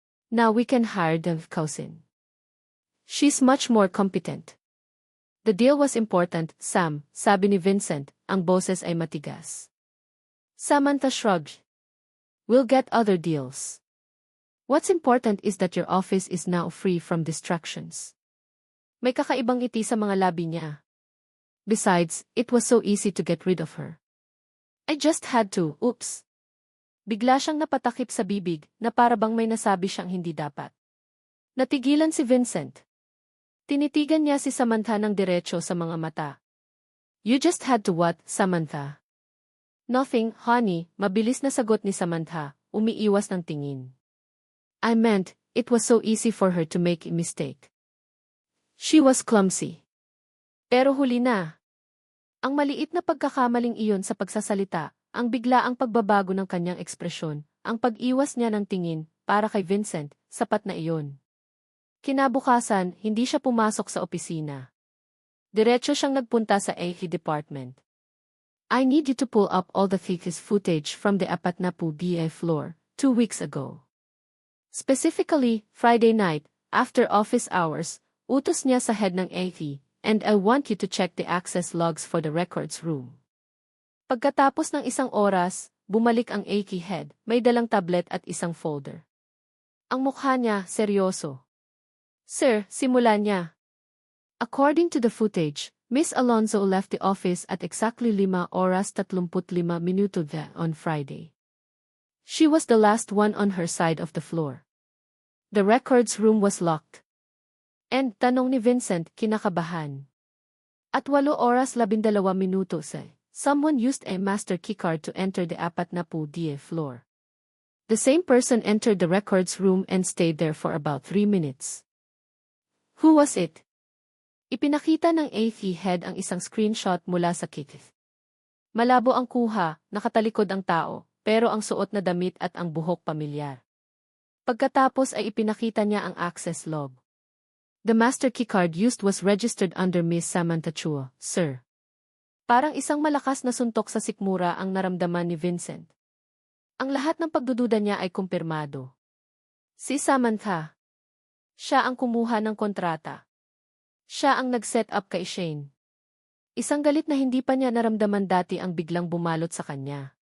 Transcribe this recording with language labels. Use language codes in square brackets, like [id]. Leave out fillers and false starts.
[en] Now we can hire the cousin. She's much more competent. The deal was important, [tl] Sam, sabi ni Vincent, ang boses ay matigas. [en] Samantha shrugged. We'll get other deals. What's important is that your office is now free from distractions. [tl] May kakaibang ngiti sa mga labi niya. [en] Besides, it was so easy to get rid of her. I just had to, oops. [tl] Bigla siyang napatakip sa bibig na para bang may nasabi siyang hindi dapat. Natigilan si Vincent. Tinitigan niya si Samantha ng diretso sa mga mata. [en] You just had to what, Samantha? Nothing, honey, [tl] mabilis na sagot ni Samantha, umiiwas ng tingin. [en] I meant, it was so easy for her to make a mistake. She was clumsy. [tl] Pero huli na. Ang maliit na pagkakamaling iyon sa pagsasalita, ang biglaang pagbabago ng kanyang ekspresyon, ang pag-iwas niya ng tingin, para kay Vincent, sapat na iyon. Kinabukasan, hindi siya pumasok sa opisina. Diretso siyang nagpunta sa AV department. [en] I need you to pull up all the thickest footage from the Apatnapu BA floor, 2 weeks ago. Specifically, Friday night, after office hours, [tl] utos niya sa head ng AV, [en] and I want you to check the access logs for the records room. [tl] Pagkatapos ng isang oras, bumalik ang AV head, may dalang tablet at isang folder. Ang mukha niya, seryoso. Sir, simulan niya. [en] According to the footage, Miss Alonzo left the office at exactly 5:35 on Friday. She was the last one on her side of the floor. The records room was locked. And, [tl] tanong ni Vincent, kinakabahan. [en] At 8:12, someone used a master keycard to enter the Apatnapu DA floor. The same person entered the records room and stayed there for about 3 minutes. Who was it? [tl] Ipinakita ng AV head ang isang screenshot mula sa kit. Malabo ang kuha, nakatalikod ang tao, pero ang suot na damit at ang buhok pamilyar. Pagkatapos ay ipinakita niya ang access log. [en] The master keycard used was registered under Miss Samantha Chua, sir. [tl] Parang isang malakas na suntok sa sikmura ang naramdaman ni Vincent. Ang lahat ng pagdududa niya ay kumpirmado. Si Samantha. Siya ang kumuha ng kontrata. Siya ang nag-set up kay Shane. Isang galit na hindi pa niya naramdaman dati ang biglang bumalot sa kanya.